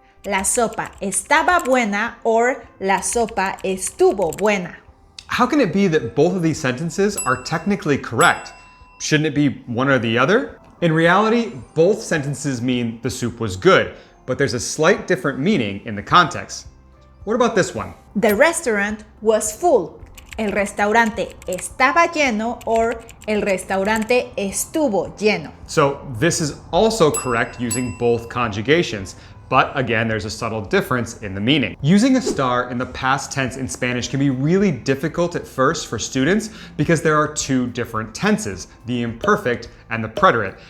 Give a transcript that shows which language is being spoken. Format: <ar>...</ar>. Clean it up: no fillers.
<es>La sopa estaba buena or la sopa estuvo buena.</es> <en>How can it be that both of these sentences are technically correct? Shouldn't it be one or the other? In reality, both sentences mean the soup was good, but there's a slight different meaning in the context. What about this one? The restaurant was full.</en> <es>El restaurante estaba lleno or el restaurante estuvo lleno.</es> <en>So this is also correct using both conjugations, but again, there's a subtle difference in the meaning. Using a star in the past tense in Spanish can be really difficult at first for students because there are two different tenses, the imperfect and the preterite.</en>